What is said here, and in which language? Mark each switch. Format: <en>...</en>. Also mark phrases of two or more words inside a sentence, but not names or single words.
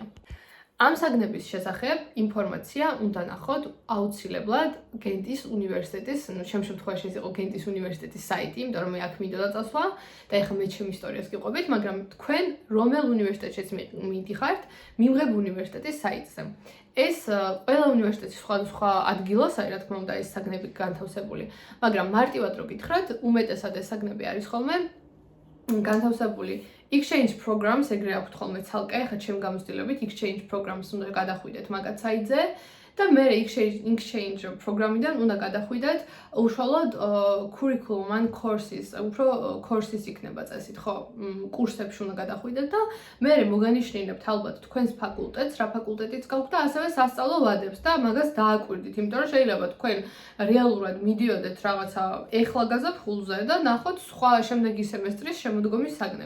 <ka>ამ საგნების შესახებ ინფორმაცია უნდა ნახოთ აუცილებლად გენტის უნივერსიტეტის, ჩემ შემთხვევაში ეს იყო გენტის უნივერსიტეტის საიტი, იმიტომ რომ მე აქ მინდოდა წასვლა და ეხლა მე ჩემ ისტორიას გიყვებით, მაგრამ თქვენ რომელ უნივერსიტეტშიც მიდიხართ, მიმღებ უნივერსიტეტის საიტზე. ეს ყველა უნივერსიტეტის სხვადასხვა ადგილას არის, რა თქმა უნდა, ეს საგნები განთავსებული, მაგრამ მარტივად რო გითხრათ, უმეტესად ეს საგნები არის ხოლმე</ka> <en>განთავსებული exchange programs,</en> <ka>ეგრე აქვთ ხოლმე ცალკე, ახლა ჩემ გამოცდილებით</ka> <en>exchange programs</en> <ka>უნდა გადახვიდეთ მაგათ საიტზე და მე exchange პროგრამიდან უნდა გადახვიდეთ უშუალოდ</ka> <en>curriculum and courses,</en> <ka>უფრო courses იქნება წესით, ხო, კურსებში უნდა გადახვიდეთ და მე მოგანიშნინებთ ალბათ თქვენს ფაკულტეტს, რა ფაკულტეტიც გაქვთ და ასევე სასწავლო ვადებს და მაგას დააკვირდით, იმიტომ რომ შეიძლება თქვენ რეალურად მიდიოდეთ რაღაცა ეხლა გაზაფხულზე და ნახოთ სხვა შემდეგი სემესტრის შემოდგომის საგნები.</ka>